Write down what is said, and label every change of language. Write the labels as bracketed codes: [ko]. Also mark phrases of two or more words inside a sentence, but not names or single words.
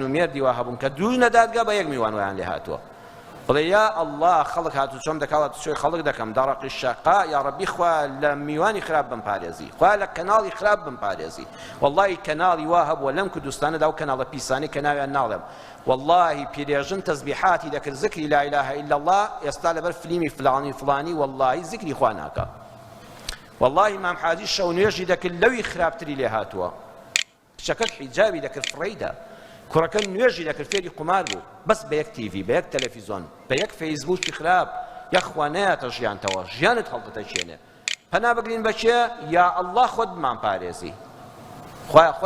[ckb] و مێردی وا هەبوون کە دوو نەدادگا بە یەک میوان ویان لێ هاتووە بڵێ یا ئەڵڵا خەڵک هاتوو چۆم دەکاوە سوێ خەڵک دەکەم دەڕەقی شەقا یا ڕەبی خوا لە میوانی خراپ بمپارێزی خوا لە کەناڵی خراپ بمپارێزی واللهی کەناڵی وا هەبووە لەم کوردستانەدا و کەناڵە پیسانی کە ناویان ناڵێم واللهی پیرێژن تەسبیحاتی دەکرد زکری [ar] لا إله إلا الله [ckb] ئێستا لەبەر فلیمی فلانی واللهی زکری خوا ناکە واللهی مام حاجی شەو نوێژی دەکرد لەوی خراپتری لێ هاتووە کچەکەت حیجابی دەکرد فڕەیدا کوڕەکە نوێژی دەکرد فێری قومار بوو بەس بە یەک تیڤی بە یەک تەلەڤیزۆن بە یەک فەیسبووکی خراپ یەخوا نەیاتە ژیانتەوە ژیانت هەڵدەتەچێنێ پەنا بگرین بەچێ یا ئەڵڵا خۆت بمان پارێزی خوایە خۆت